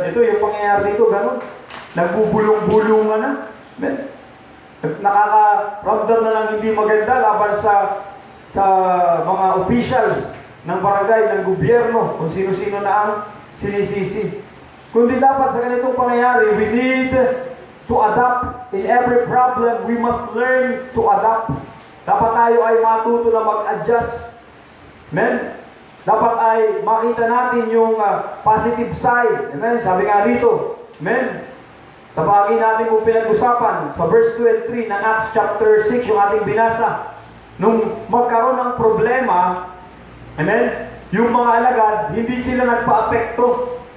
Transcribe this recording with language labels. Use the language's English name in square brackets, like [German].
[Filipino] Ito, yung pangyayari dito, ganun. Nagbubulong-bulungan na. Amen? Nakaka-ramdam na lang hindi maganda laban sa mga officials ng barangay, ng gobyerno, kung sino-sino na ang sinisisi. Kundi dapat sa ganitong pangyayari, [English] we need to adapt. In every problem, we must learn to adapt. [Filipino] Dapat tayo ay matuto na mag-adjust. Amen? Dapat ay makita natin yung positive side. Amen? Sabi nga rito, amen? Sa bahagi natin kung pinag-usapan, sa verse 2 and 3 ng Acts chapter 6, yung ating binasa, nung magkaroon ng problema, amen, yung mga alagad, hindi sila nagpa-apekto.